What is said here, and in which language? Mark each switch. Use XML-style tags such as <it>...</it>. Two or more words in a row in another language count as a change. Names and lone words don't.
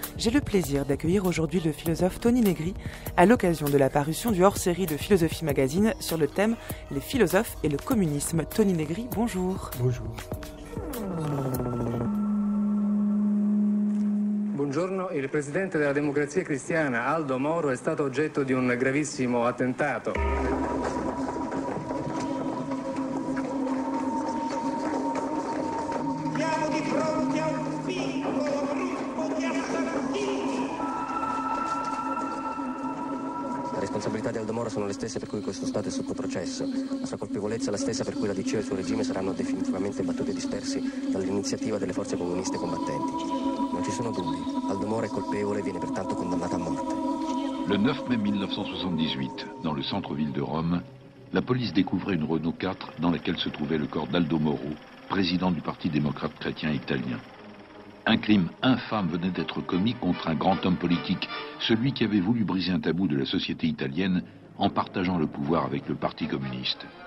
<fr>J'ai le plaisir d'accueillir aujourd'hui le philosophe Tony Negri à l'occasion de la parution du hors-série de Philosophie Magazine sur le thème « Les philosophes et le communisme ». Tony Negri, bonjour. Bonjour.</fr> <it>Buongiorno, il presidente della Democrazia Cristiana, Aldo Moro, è stato oggetto di un gravissimo attentato. Siamo di fronte a un piccolo gruppo di assassini. Le responsabilità di Aldo Moro sono le stesse per cui questo Stato è sotto processo. La sua colpevolezza è la stessa per cui la DC e il suo regime saranno definitivamente battuti e dispersi dall'iniziativa delle forze comuniste combattenti. Non ci sono dubbi. Aldo Moro è colpevole e viene pertanto condannato a morte.</it> <fr>Le 9 mai 1978, dans le centre-ville de Rome, la police découvrait une Renault 4 dans laquelle se trouvait le corps d'Aldo Moro, président du Parti démocrate chrétien italien. Un crime infâme venait d'être commis contre un grand homme politique, celui qui avait voulu briser un tabou de la société italienne en partageant le pouvoir avec le Parti communiste.</fr>